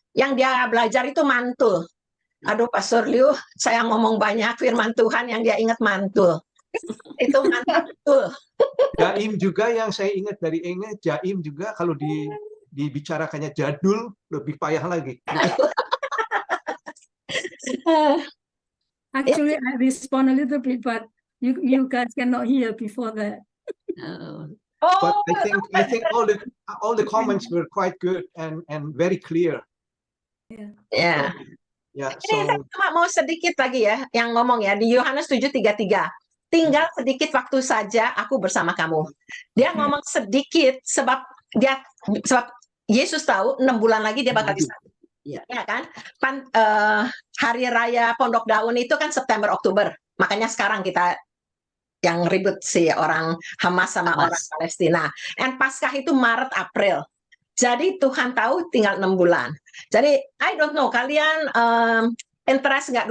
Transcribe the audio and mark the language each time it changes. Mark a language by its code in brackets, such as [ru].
[id] Yang dia belajar itu mantul. Aduh, Pak Suryo, saya ngomong banyak firman Tuhan yang dia ingat mantul. Itu mantul. Jaim juga yang saya ingat jaim juga kalau dibicarakannya jadul lebih payah lagi. [en] Actually, I respond a little bit, but you guys cannot hear before that. But Oh, I think all the comments were quite good and very clear. [id] ya. Ya, Ini saya cuma mau sedikit lagi ya yang ngomong ya di Yohanes 7:33. Tinggal sedikit waktu saja aku bersama kamu. Dia ngomong sedikit sebab Yesus tahu 6 bulan lagi dia bakal disalib. Ya. Ya kan? Hari raya Pondok Daun itu kan September Oktober. Makanya sekarang kita yang ribut si orang Hamas sama orang Palestina. And Paskah itu Maret April. Jadi Tuhan tahu tinggal 6 bulan. Jadi [en] I don't know [id] kalian interest nggak?